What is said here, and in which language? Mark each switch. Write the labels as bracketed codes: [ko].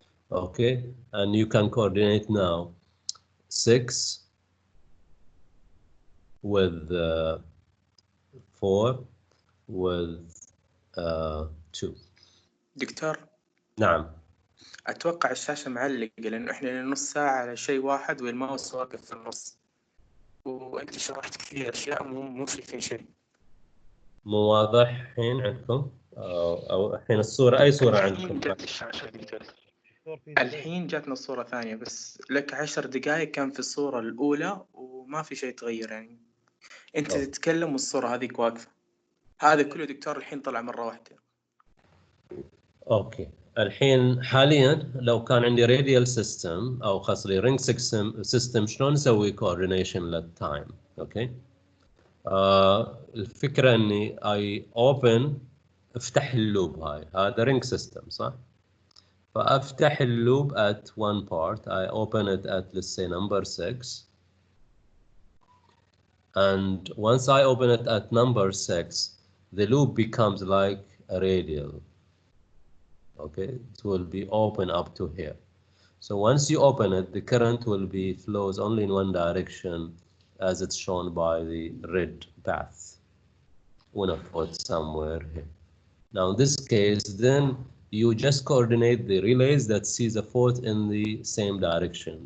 [en] Okay, and you can coordinate now 6 with 4 with 2. [ar] دكتور نعم. اتوقع الشاشه معلقه لانه احنا لنا نص ساعه على شيء واحد والماوس واقف في النص وانت شرحت كثير اشياء مو شايفين شيء. مو واضح الحين عندكم او الحين الصوره اي صوره عندكم؟ الشاشه دكتور الحين جاتنا الصوره ثانيه بس لك 10 دقائق كان في الصوره الاولى وما في شيء تغير يعني انت تتكلم والصوره هذيك واقفه. هذا كله دكتور الحين طلع مره واحده. اوكي الحين حاليا لو كان عندي راديال سيستم او خاص لي رينج سيستم شلون نسوي كوردينيشن للتايم؟ اوكي الفكره اني اي اوبن افتح اللوب هاي هذا رينج سيستم صح؟ فافتح اللوب [en] at one part I open it at let's say number 6 and once I open it at number 6 the loop becomes like a radial. Okay, it will be open up to here. So once you open it, the current will be flows only in one direction as it's shown by the red path. When I put somewhere here. Now in this case, then you just coordinate the relays that sees a fault in the same direction.